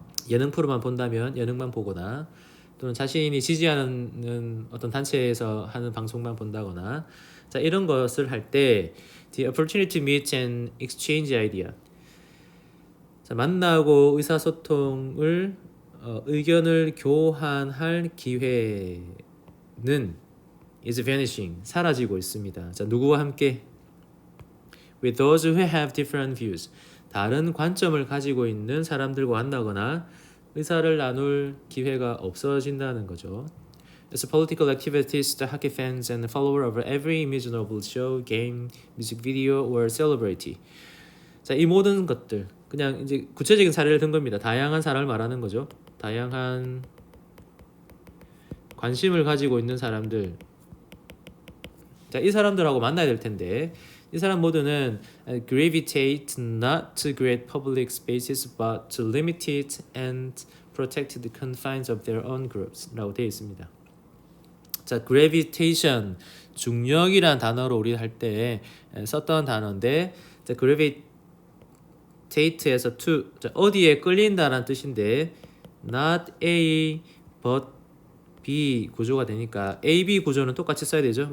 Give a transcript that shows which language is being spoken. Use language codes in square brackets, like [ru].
[ko] 예능 프로만 본다면 예능만 보거나 또는 자신이 지지하는 어떤 단체에서 하는 방송만 본다거나 자, 이런 것을 할 때 [en] the opportunity to meet and exchange idea. [ko] 자, 만나고 의사소통을 의견을 교환할 기회는 [en] is vanishing, [ko] 사라지고 있습니다. 자, 누구와 함께? [en] With those who have different views. [ko] 다른 관점을 가지고 있는 사람들과 만나거나 의사를 나눌 기회가 없어진다는 거죠. [en] As a political activist, hockey fans, and follower of every imaginable show, game, music video, or celebrity. [ko] 자, 이 모든 것들 그냥 이제 구체적인 사례를 든 겁니다. 다양한 사람을 말하는 거죠. 다양한 관심을 가지고 있는 사람들. 자, 이 사람들하고 만나야 될 텐데 이 사람 모두는 [en] gravitate not to great public spaces but to limited and protect the confines of their own groups [ko] 라고 되어 있습니다. 자, gravitation, 중력이란 단어로 우리 할 때 썼던 단어인데 자, gravitate에서 to, 자, 어디에 끌린다라는 뜻인데 not A but B 구조가 되니까 A, B 구조는 똑같이 써야 되죠.